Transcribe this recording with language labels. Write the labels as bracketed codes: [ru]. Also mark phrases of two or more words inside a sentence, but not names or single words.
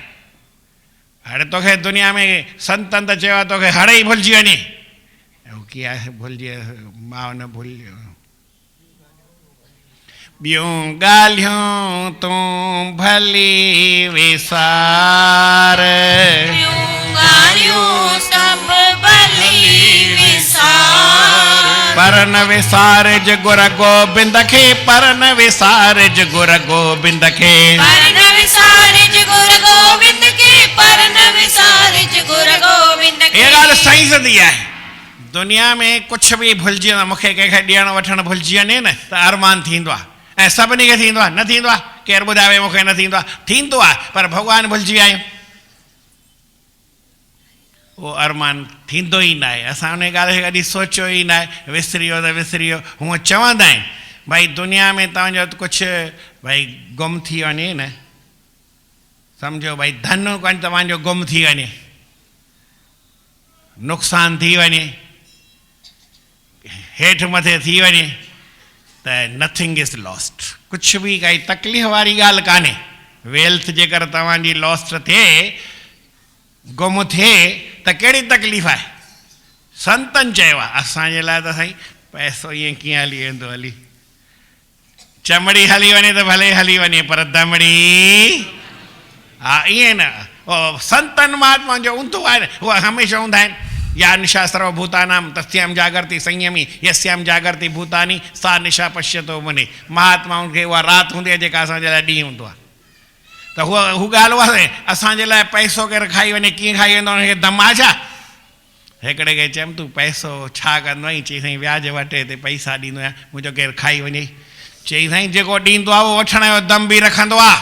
[sd] हाणे तोखे दुनिया में संतनि त चयो आहे तोखे हाणे ई भुलिजी वञे, कीअं आहे भुलिजी, मां न भुलियो। ॿियूं ॻाल्हियूं तूं भली विसार, पर न विसारिज गुर गोबिंद खे, पर न विसारिज गुर गोबिंद खे, पर न विसारिज गुर गोबिंद खे, पर न विसारिज गुर गोविंद खे। ये ॻाल्हि सही सदी आहे। दुनिया में कुछ भी भुलिजी वेंदो, मूंखे कंहिंखे ॾियणु वठणु भुलिजी वञे न त अरमान थींदो आहे, ऐं सभिनी खे थींदो आहे, न थींदो आहे? केरु ॿुधाए मूंखे न थींदो आहे? थींदो आहे, पर भॻवानु भुलिजी विया आहियूं, उहो अरमान थींदो ई न आहे। असां उन ॻाल्हि खे कॾहिं सोचियो ई न आहे, विसरी वियो त विसरी वियो। हूअं चवंदा आहिनि भई दुनिया में तव्हांजो कुझु भई गुम थी वञे न, सम्झो भई धन कोन तव्हांजो गुम थी वञे, नुक़सानु थी वञे, हेठि मथे थी वञे, त [en] nothing is lost. [sd] कुझु बि काई तकलीफ़ वारी ॻाल्हि कान्हे। वेल्थ जेकर तव्हांजी लॉस्ट थिए, गुम थिए, त कहिड़ी तकलीफ़ आहे? संतनि चयो आहे असांजे लाइ त साईं पैसो ईअं कीअं हली वेंदो, हली चमड़ी हली वञे त भले हली वञे, पर दमड़ी हा ईअं न। संतनि महात्माउनि जो ऊंधो आहे न, उहे हमेशह हूंदा आहिनि। [sa] या निशा सर्वभूतानां तस्यां जागर्ति संयमी यस्यां जागर्ति भूतानी सा निशा पश्यतो मुनि। [sd] महात्माउनि खे उहा राति हूंदी आहे जेका असांजे लाइ ॾींहुं हूंदो आहे। त हू ॻाल्हि उहा असांजे लाइ पैसो केरु खाई वञे, कीअं खाई वेंदो, हुनखे दम आहे छा? हिकिड़े खे चयमि तूं पैसो छा कंदो आहीं? चई साईं व्याज वठे ते पैसा ॾींदो आहियां, मुंहिंजो केरु खाई वञे। चई साईं जेको ॾींदो आहे उहो वठण जो दम बि रखंदो आहे।